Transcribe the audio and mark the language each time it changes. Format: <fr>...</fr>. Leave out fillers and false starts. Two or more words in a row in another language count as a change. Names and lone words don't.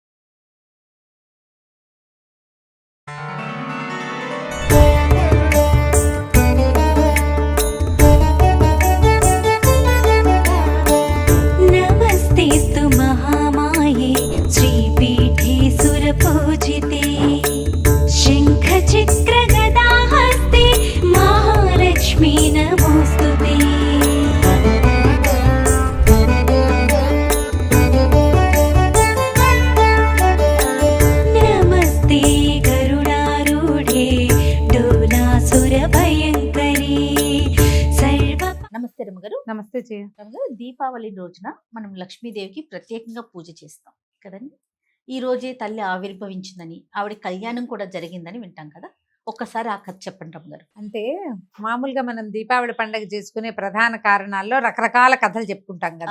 <sa>नमस्तेस्तु महामाये श्रीपीठे सुरपूजिते शङ्खचक्रगदाहस्ते महालक्ष्मी नमोऽस्तुते। नमस्ते गरुडारूढे डोलासुरभयङ्करी सर्व।</sa> <te>నమస్తే రమ్మగారు. నమస్తే జీ. రమ్మగారు, దీపావళి రోజున మనం లక్ష్మీదేవికి ప్రత్యేకంగా పూజ చేస్తాం కదండి. ఈ రోజే తల్లి ఆవిర్భవించిందని, ఆవిడ కళ్యాణం కూడా జరిగిందని వింటాం కదా. ఒక్కసారి ఆ కథ చెప్పండి రమ్మగారు. అంటే మామూలుగా మనం దీపావళి పండుగ చేసుకునే ప్రధాన కారణాల్లో రకరకాల కథలు చెప్పుకుంటాం కదా.</te>